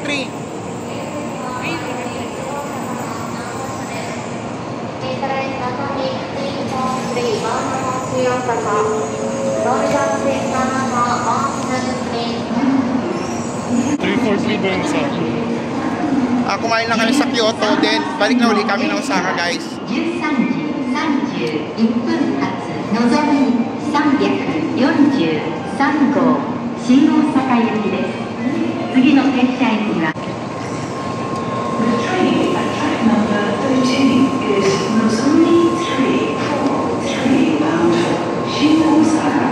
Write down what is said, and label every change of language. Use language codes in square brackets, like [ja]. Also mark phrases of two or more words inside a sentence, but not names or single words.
[tl] ba yung sa kumain lang kami sa Kyoto, then balik na uli kami ng Osaka, guys. [ja] 13 時31分発のぞみ343号新大阪行きです。次の停車駅は [en] The train at track number 13 is Nozomi 343 bound for Shin Osaka.